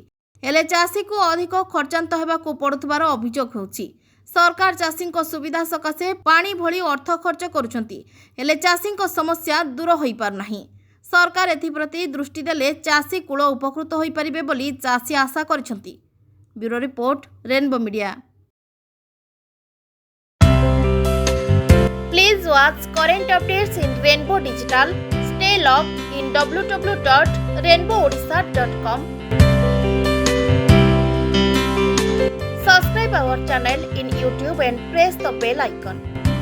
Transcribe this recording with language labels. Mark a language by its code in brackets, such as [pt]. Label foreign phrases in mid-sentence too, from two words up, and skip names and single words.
[or] ହେଲେ ଚାଷୀକୁ ଅଧିକ ଖର୍ଚ୍ଚାନ୍ତ ହେବାକୁ ପଡୁଥିବାର ଅଭିଯୋଗ ହେଉଛି। ସରକାର ଚାଷୀଙ୍କ ସୁବିଧା ସକାଶେ ପାଣି ଭଳି ଅର୍ଥ ଖର୍ଚ୍ଚ କରୁଛନ୍ତି, ହେଲେ ଚାଷୀଙ୍କ ସମସ୍ୟା ଦୂର ହୋଇପାରୁନାହିଁ। ସରକାର ଏଥିପ୍ରତି ଦୃଷ୍ଟି ଦେଲେ ଚାଷୀ କୂଳ ଉପକୃତ ହୋଇପାରିବେ ବୋଲି ଚାଷୀ ଆଶା କରିଛନ୍ତି। ବ୍ୟୁରୋ ରିପୋର୍ଟ, ରେନବୋ ମିଡ଼ିଆ। [en] Please watch current updates in Rainbow Digital. Stay logged in www.rainbowodisha.com. Subscribe our channel in YouTube and press the bell icon.